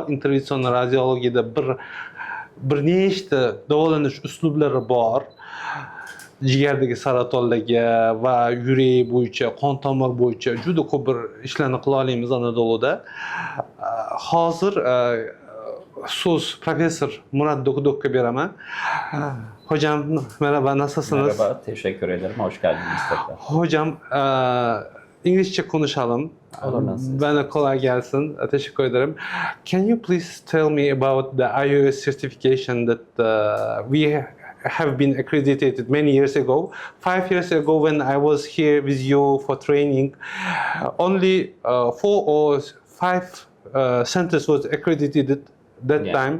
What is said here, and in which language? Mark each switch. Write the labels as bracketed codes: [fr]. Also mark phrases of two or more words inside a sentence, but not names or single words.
[uz] Intervension radiologiyada bir nechta davolanish uslublari bor. Jigardagi saratonlarga va yurak bo'yicha, qon tomir bo'yicha juda ko'p bir ishlarni qila olamiz Anadoluda. Hozir so'z professor Murat Dokdokka beraman. [tr] Hocam merhaba, nasılsınız? Merhaba, teşekkür ederim. Hoş geldiniz tekrar. Hocam İngilizce konuşalım. Bana kolay gelsin. Teşekkür ederim. [en] Can you please tell me about the IOS certification that we have been accredited many years ago? 5 years ago when I was here with you for training, only 4 or 5 centers was accredited that time.